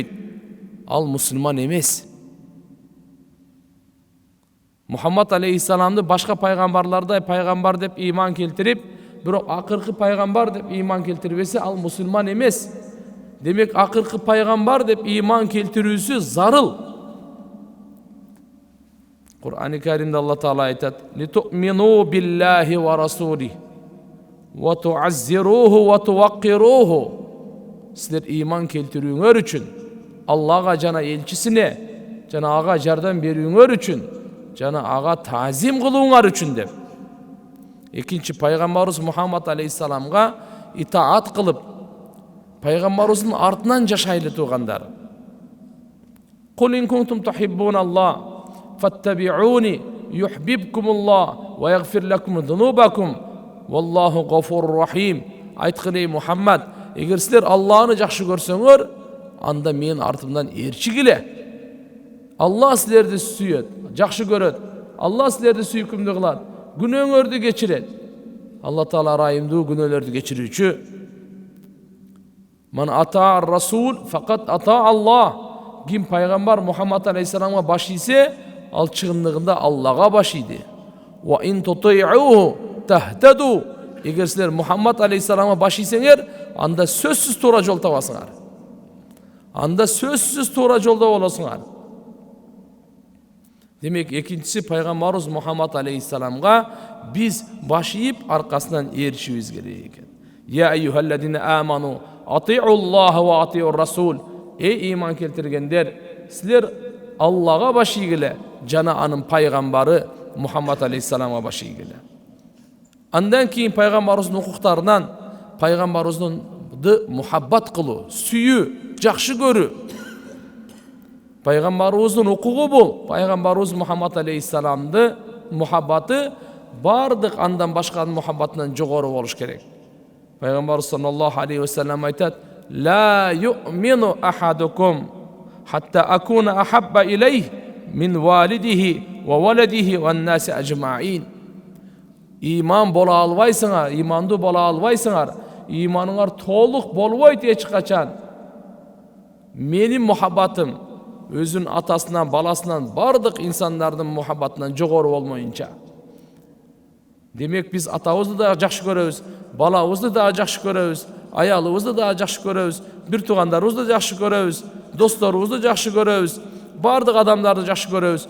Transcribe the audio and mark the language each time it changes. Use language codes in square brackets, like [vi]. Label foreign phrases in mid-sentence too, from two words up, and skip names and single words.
[ky] Ал мусулман эмес. Мухаммад алейхиссаламды башка пайгамбарлардай пайгамбар деп иман келтирип, бирок акыркы пайгамбар деп иман келтирбесе, ал мусулман эмес. Демек акыркы пайгамбар деп иман келтирүүсү зарыл. [tr] Kur'an-ı Kerim'de Allah Teala ayet: [ar] "لتؤمنوا بالله ورسوله وتعزروه وتوقروه." [ky] силер иман келтирүүңөр үчүн, Аллага жана элчисине жана ага жардам берүүңөр үчүн жана ага таазим кылууңар үчүн деп. Экинчи, пайгамбарыбыз Мухаммад алейхиссаламга итаат кылып, пайгамбарыбыздын артынан жашайлы туугандар. [ar] قل إن كنتم تحبون الله فاتبعوني يحببكم الله ويغفر لكم ذنوبكم والله غفور رحيم. [ky] Айткылей Мухаммад, эгер силер Аллахны жакшы көрсөңөр, анда мен артымдан ээрчигиле. Аллах силерди сүйөт, жакшы көрөт. Аллах силерди сүйкүмдүү кылат, күнөөңөрдү кечирет. Алла Таала райымдуу, күнөөлөрдү кечирүүчү. [ar] من أطاع الرسول فقد أطاع الله. [ky] Ким пайгамбар Мухаммад алейхиссаламга баш ийсе, ал чыгындыгында Аллага баш ийди. [ar] وإن تطيعوه تهتدوا. [ky] Эгер силер Мухаммад алейхиссаламга баш ийсеңер, анда сөзсүз туура жол табасыңар. Анда сөзсүз туура жолдо болосуңар. Демек, экинчиси, пайгамбарыбыз Мухаммад алейхиссаламга биз баш ийип аркасынан ээрчишибиз керек экен. [ar] يا أيها الذين آمنوا أطيعوا الله وأطيعوا الرسول. [ky] Эй иман келтиргендер, силер Аллага баш ийгиле, жана анын пайгамбары Мухаммад алейхиссаламга баш ийгиле. Андан кийин пайгамбарыбыздын укуктарынан пайгамбарыбызды мухаббат кылуу, сүйүү, жакшы көрүү. Пайгамбарыбыздын укугу бул. Пайгамбарыбыз Мухаммад алейхиссаламды мухаббаты бардык андан башканын мухаббатынан жогору болуш керек. [ar] Пайгамбарыбыз صلى الله عليه وسلم айтат: "لا يؤمن أحدكم حتى أكون أحب إليه من والده وولده والناس أجمعين." [ky] Иман бола албайсыңар, имандуу бола албайсыңар, иманыңар толук болбойт эч качан. Менин мухаббатым өзүнүн атасынан, баласынан, бардык инсандардын мухаббатынан жогору болмоюнча. Демек, биз атабызды да жакшы көрөбүз, балабызды да жакшы көрөбүз, аялыбызды да жакшы көрөбүз, бир туугандарыбызды жакшы көрөбүз, досторубузду жакшы көрөбүз, бардык адамдарды жакшы көрөбүз.